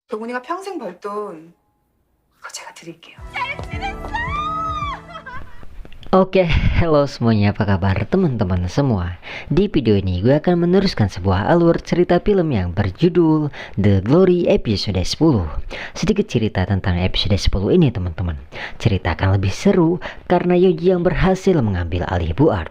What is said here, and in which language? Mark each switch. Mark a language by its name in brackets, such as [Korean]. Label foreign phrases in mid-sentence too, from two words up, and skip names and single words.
[Korean] 동훈이가 평생 벌 돈 그거 제가 드릴게요. [Indonesian] Oke, halo semuanya, apa kabar teman-teman semua? Di video ini gue akan meneruskan sebuah alur cerita film yang berjudul The Glory episode 10. Sedikit cerita tentang episode 10 ini teman-teman. Cerita akan lebih seru karena Yoji yang berhasil mengambil alih Bu Art.